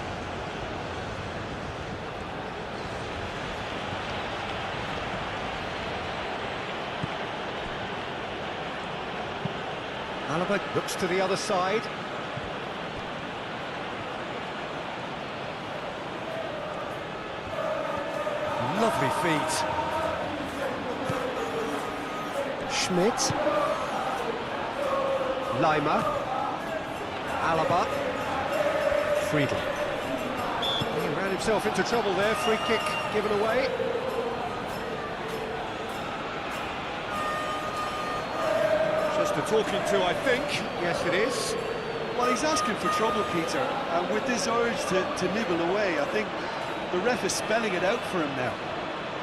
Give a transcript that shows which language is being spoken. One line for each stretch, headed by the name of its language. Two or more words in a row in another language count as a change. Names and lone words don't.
English: Alaba looks to the other side. Lovely feet. Schmidt. Lima. Alaba. Friedel. He ran himself into trouble there. Free kick given away. Just a talking to, I think. Yes, it is. Well, he's asking for trouble, Peter, and with this urge to nibble away, I think the ref is spelling it out for him now.